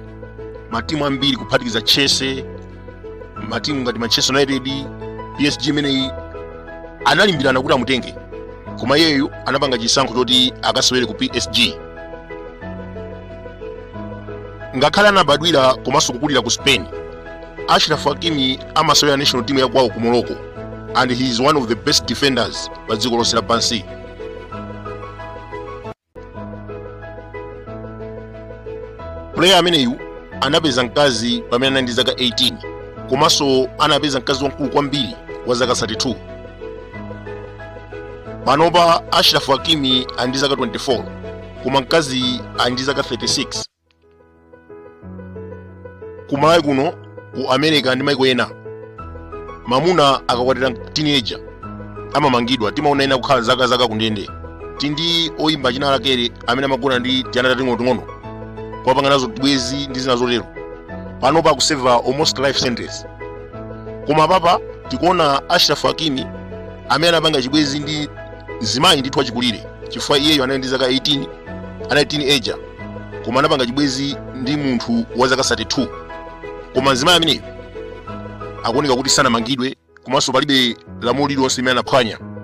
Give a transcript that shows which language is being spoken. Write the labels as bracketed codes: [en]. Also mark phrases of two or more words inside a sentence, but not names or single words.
[ny] Matimu ambiri kuphatikiza Chelsea, matimu ngati Manchester United, PSG imeneyi analimbirana kuti amutenge, koma iyeyu anapanga chisankho choti akasewere ku PSG. Ngakhale anabadwira komanso kukulira ku Spain, Achraf Hackimi amasewera [en] national team [ny] ya kwawo ku Morocco [en] and he is one of the best defenders [ny] pa dziko lonse lapansi. Player ameneyu anapeza mkazi pamene anali ndi zaka 18 komanso anapeza mkazi wamkulu kwambiri wa zaka 32. Panopa Achraf Hackimi ali ndi zaka 24 koma mkazi ali ndi zaka 36. Kumalawi kuno ku America ndi maiko ena mamuna akakwatira teenager amamangidwa. Timaona ena kukhala zaka kundende. Tindi oyimba china lakere amene amagona ndi tiana tating'ono kuwapanga nazo bwezi ndi zina zotero. Panopa akuseva [en] almost life sentence. [ny] Koma papa tikuona Achraf Hackimi amene anapanga chibwezi ndi zimayi ndithu achikulire chifukwa iyeyo anali ndi zaka 18, anali teenager koma anapanga chibwezi ndi munthu wa zaka 32. Koma zimayi ameneyo akuoneka kuti sanamangidwe komanso palibe lamulo lililonse limene anaphwanya.